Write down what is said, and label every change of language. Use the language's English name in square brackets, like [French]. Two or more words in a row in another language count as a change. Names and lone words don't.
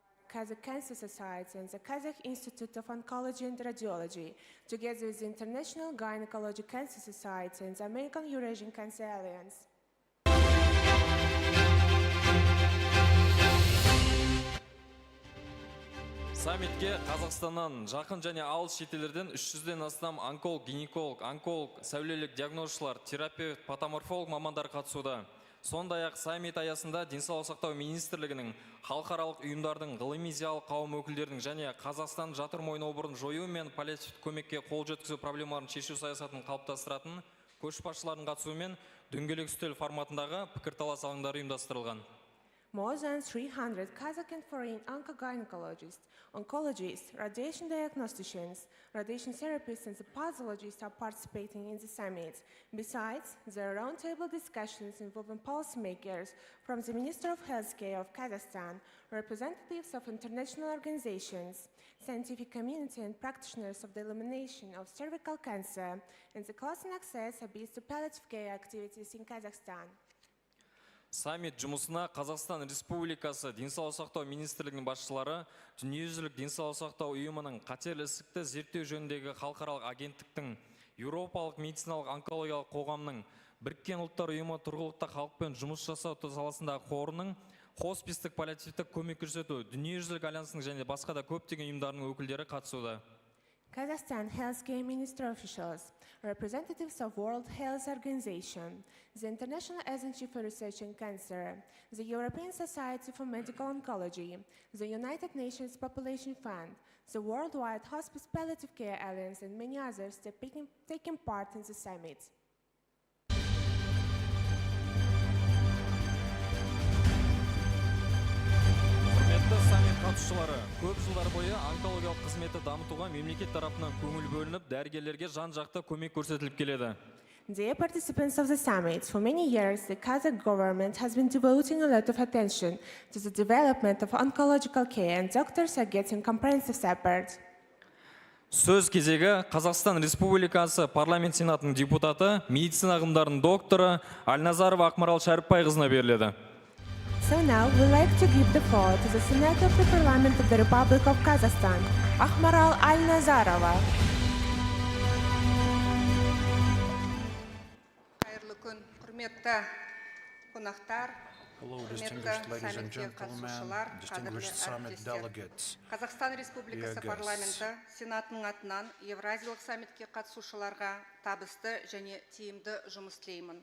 [English] Kazakh Cancer Society and the Kazakh Institute of Oncology and Radiology, together with the International Gynecologic Cancer Society and the American Eurasian Cancer Alliance. [Kazakh] Саммитке Қазақстаннан жақын және алыс шетелдерден 300-ден астам онколог, гинеколог, онколог, сәулелік диагнозшылар, терапевт, патоморфолог мамандар қатысуда. Сондай-ақ саммит аясында денсаулық сақтау министрлігінің, халықаралық ұйымдардың, ғылыми зиялы қауым өкілдерінің және Қазақстан жатыр мойын обырын жою мен паллиативтік көмекке қол жеткізу проблемаларын шешу саясатын қалыптастыратын көшбасшылардың қатысуымен дөңгелек үстел форматындағы пікірталас алаңдары ұйымдастырылған. [English] More than 300 Kazakh and foreign oncogynecologists, oncologists, radiation diagnosticians, radiation therapists and the pathologists are participating in the summit. Besides, there are roundtable discussions involving policymakers from the Minister of Healthcare of Kazakhstan, representatives of international organizations, scientific community and practitioners of the elimination of cervical cancer, and the cost and access abuse to palliative care activities in Kazakhstan. [Kazakh] Саммит жұмысына Қазақстан Республикасы денсаулық сақтау министрлігінің басшылары, дүниежүзілік денсаулық сақтау ұйымының қатерлі ісікті зерттеу жөніндегі халықаралық агенттіктің, Еуропалық медициналық онкологиялық қоғамның, Біріккен ұлттар ұйымы тұрғылықты халықпен жұмыс жасау саласындағы қорының, хоспистік паллиативтік көмек көрсету, дүниежүзілік альянсының және басқа да көптеген ұйымдарының өкілдері қатысуда. [English] Kazakhstan Healthcare Minister officials, representatives of World Health Organization, the International Agency for Research in Cancer, the European Society for Medical Oncology, the United Nations Population Fund, the Worldwide Hospice Palliative Care Alliance, and many others taking part in the summit. [Kazakh] Саммит қатысушылары көп жылдар бойы онкологиялық қызметті дамытуға мемлекет тарапынан көңіл бөлініп, дәрігерлерге жан-жақты көмек көрсетіліп келеді. [English] Dear participants of the summit, for many years the Kazakh government has been devoting a lot of attention to the development of oncological care, and doctors are getting comprehensive support. [Kazakh] Сөз кезегі Қазақстан Республикасы парламент сенатының депутаты, медицина ғылымдарының докторы Альназарова Ақмарал Шәріпбайқызына беріледі. [English] So now we'd like to give the floor to the Senator of the Parliament of the Republic of Kazakhstan, Akhmaral Alnazarova. [Kazakh] Қайырлы күн, құрметті қонақтар, құрметті саммитке қатысушылар, қадірлі әріптестер. Қазақстан Республикасы парламенті Сенатының атынан Евразиялық саммитке қатысушыларға табысты және тиімді жұмыс тілеймін.